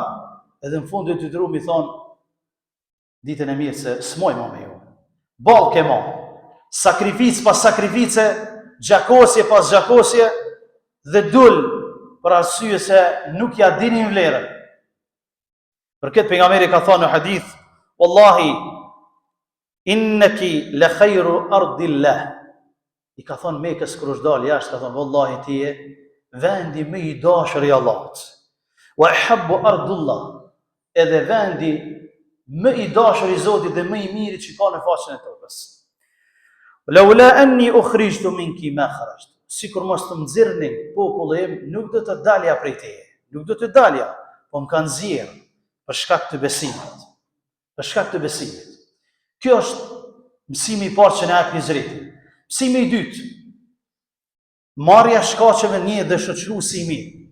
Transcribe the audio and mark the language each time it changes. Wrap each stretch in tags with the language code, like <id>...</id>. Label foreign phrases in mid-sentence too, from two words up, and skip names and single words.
<sq>Edhe në fund të drum i thon, ditën e mirë se s'moj më me ju. Ball ke më. Sakrificë pas sakrifice, gjakosje pas gjakosje, dhe dul për arsye se nuk ja dinin vlerën. Për këtë pejgamberi ka thënë në hadith,</sq> <ar>والله إنك لخير أرض الله.</ar> <sq>I ka thonë Mekës kur është dalë jashtë, ka thonë, wallahi ti je vendi më i dashur i Allahut.</sq> <ar>وأحب أرض الله,</ar> <sq>edhe vendi më i dashur i Zotit dhe më i miri që ka në faqen e tokës.</sq> <ar>لولا أني أخرجت منك ما خرجت.</ar> <sq>Sikur mos të nxirrni populli im, nuk do të dalja prej teje. Nuk do të dalja, po më kanë nxjerr për shkak të besimit. Për shkak të besimit. Kjo është mësimi i parë që na jep hijreti. Mësimi i dytë, marrja shkaqeve një dhe shoqëruesi i mirë.</sq>